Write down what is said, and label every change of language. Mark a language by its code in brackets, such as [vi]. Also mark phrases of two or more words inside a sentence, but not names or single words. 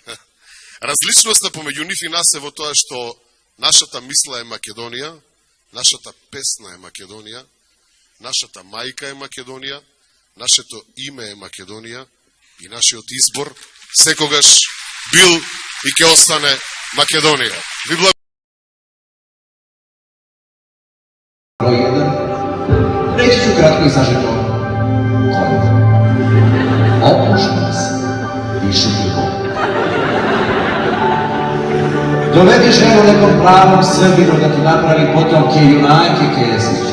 [mk] Различноста помеѓу нив и нас е во тоа што нашата мисла е Македонија, Нашата песна е Македонија, нашата мајка е Македонија, нашето име е Македонија и нашиот избор секогаш бил и ќе остане Македонија. Ви благодарам. [sr] Broj 1. Reći ću kratko i sažeto. Koliko? Opuštam se. Više ti Bog. Dovedi ženu nekom pravom Srbinu da ti napravi potomke junake Kesića.